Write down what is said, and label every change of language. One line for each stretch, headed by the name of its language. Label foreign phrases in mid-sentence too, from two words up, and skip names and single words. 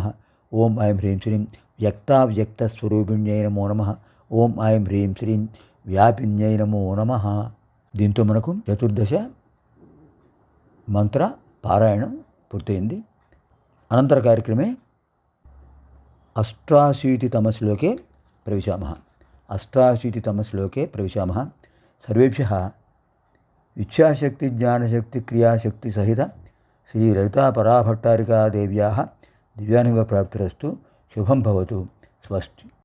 Sanskrit: ఓం ఐం హ్రీం శ్రీం వ్యక్తావ్యక్తస్వరూపిణ్యై నమో నమః. ఓం ఐం హ్రీం శ్రీం వ్యాపిన్యై నమో నమః.
Telugu: దీంతో మనకు చతుర్దశ మంత్ర పారాయణం పూర్తయింది.
Sanskrit: అనంతర కార్యక్రమే అష్టాशीतितम श्लोके प्रविशामः. अष्टाशीतितम श्लोके प्रविशामः. सर्वेभ्यः इच्छाशक्ति ज्ञानशक्ति क्रियाशक्ति सहित श्री ललिता पराभट्टारिका देव्याः दिव्यानुग्रहप्राप्तिरस्तु. शुभं भवतु. स्वस्ति.